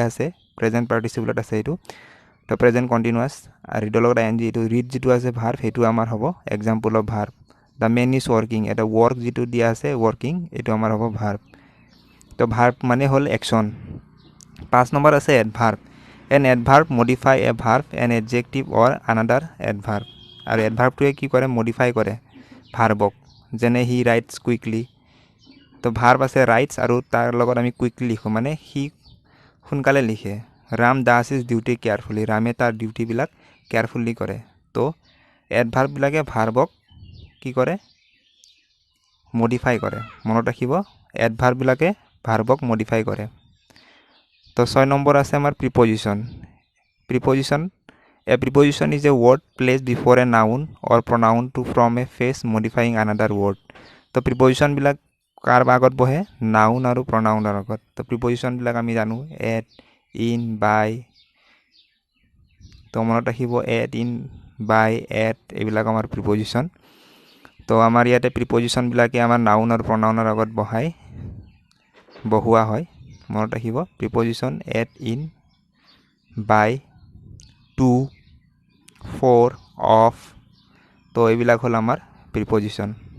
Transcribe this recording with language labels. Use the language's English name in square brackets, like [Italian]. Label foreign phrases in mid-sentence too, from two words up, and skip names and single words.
[Assamese] আছে [English] present participle [Assamese] আছে এটো তো [English] present continuous [Assamese] আর রিডৰ লগত আইএনজি এটো রিড যেটো আছে ভার্ব হেতু আমাৰ হ'ব [English] example of verb The man is working [Assamese] এটা work যেটো দিয়া আছে working এটো আমাৰ হ'ব verb তো verb মানে হল action 5 নম্বৰ আছে adverb [English] an adverb modify a verb an adjective or another adverb [Assamese] আৰু adverb টোৱে কি কৰে modify কৰে ভার্বক যেনে [English] he writes quickly [Assamese] তো verb আছে writes আৰু তাৰ লগত আমি quickly লিখো মানে he সোনকালে লিখে [English] Ram does his duty [Assamese] carefully ৰামে তাৰ ডিউটি বিলাক কেয়ারফুলি কৰে তো adverb বিলাকে ভার্বক কি কৰে মডিফাই কৰে মনত ৰাখিব এডভার্ব বিলাকে ভার্বক মডিফাই কৰে তো 6 নম্বৰ আছে আমাৰ প্রিপোজিশন প্রিপোজিশন [English] a preposition is a word placed before a noun or pronoun to from a phase modifying another word [Assamese] তো প্রিপোজিশন বিলাক কাৰ আগত বহে নাউন আৰু প্রোনাউনৰ আগত তো প্রিপোজিশন বিলাক আমি জানো [English] at in by [Assamese] তো মনত ৰাখিব [English] at in by at [Assamese] এইবিলাক আমাৰ প্রিপোজিশন তো আমাৰ ইয়াতে প্রিপোজিশন বিলাকে আমাৰ নাউন আৰু প্রোনাউনৰ আগত বহুৱা হয় মনত ৰাখিব [English] preposition at in by to for of [Assamese] তো এইবিলাক হল আমাৰ প্রিপোজিশন